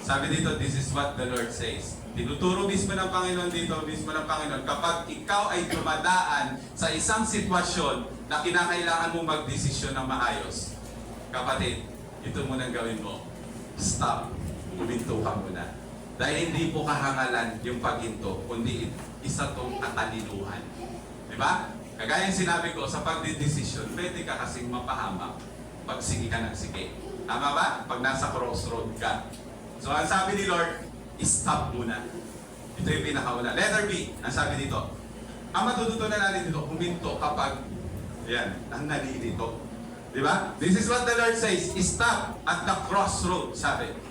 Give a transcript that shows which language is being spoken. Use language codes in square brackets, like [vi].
[tl] Sabi dito, [en] this is what the Lord says. [tl] Tinuturo mismo ng Panginoon dito, mismo ng Panginoon, kapag ikaw ay dumadaan sa isang sitwasyon na kinakailangan mo magdesisyon ng maayos, kapatid, ito munang gawin mo. Stop. Huminto ka muna. Dahil hindi po kahangalan yung paghinto, kundi isa tong katalinuhan. Di ba? Kagaya yung sinabi ko, sa pagdidesisyon, pwede ka kasing mapahamak pag sige ka ng sige. Tama ba? Pag nasa crossroad ka. So, ang sabi ni Lord, stop muna. Ito yung pinakauna. Letter B, ang sabi dito. Ang matututunan natin dito, huminto kapag, yan, ang nalilito. Di ba? [en] This is what the Lord says, stop at the crossroad, [tl] sabi.